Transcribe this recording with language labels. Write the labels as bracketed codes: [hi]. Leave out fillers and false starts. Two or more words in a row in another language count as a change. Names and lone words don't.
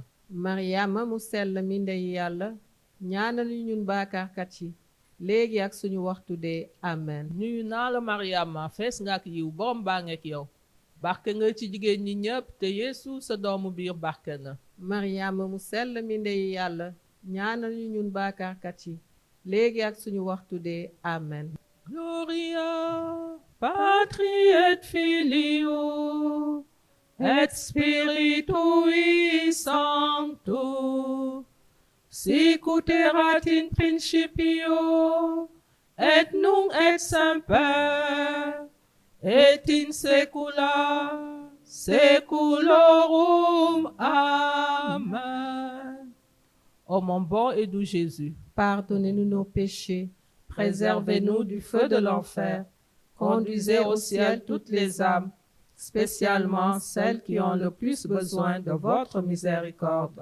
[wo] Mariama mu sell mi ndeyu yàlla ñaanal ñu ñun baakaarkat yi léegi ak suñu waxtu dee amen. nuyu naa la Mariama fees nga ak yiw borom baa ngeek yow barke nga ci jigéen ñi ñépp te Yeesu sa doomu biir barke na. Mariama mu sell mi ndeyu yàlla ñaanal ñu ñun baakaarkat yi léegi ak suñu waxtu dee amen. [la] Gloria Patri et Filio et Spiritui Sancto sicut erat in principio et nunc et semper et in saecula saeculorum. [fr] Amen. Ô mon bon et doux Jésus, pardonnez-nous nos péchés, préservez-nous du feu de l'enfer, conduisez au ciel toutes les âmes, spécialement celles qui ont le plus besoin de votre miséricorde.